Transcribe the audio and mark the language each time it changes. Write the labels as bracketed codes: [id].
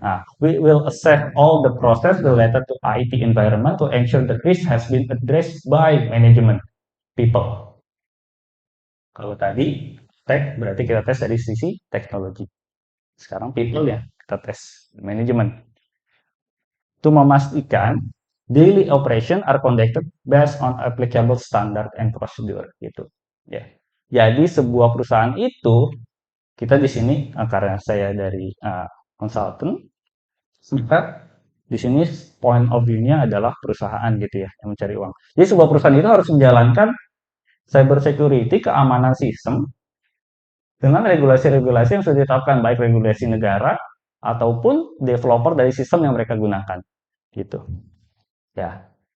[en] Nah, we will assess all the process related to IT environment to ensure the risk has been addressed by management people. [id] Kalau tadi tech berarti kita tes dari sisi teknologi. Sekarang people ya, kita tes manajemen. Itu memastikan [en] daily operation are conducted based on applicable standard and procedure gitu. [id] Ya. Jadi sebuah perusahaan itu kita di sini karena saya dari consultant, maka di sini [en] point of view- [id] nya adalah perusahaan gitu ya yang mencari uang. Jadi sebuah perusahaan itu harus menjalankan cyber security, keamanan sistem dengan regulasi-regulasi yang sudah ditetapkan, baik regulasi negara ataupun developer dari sistem yang mereka gunakan gitu ya.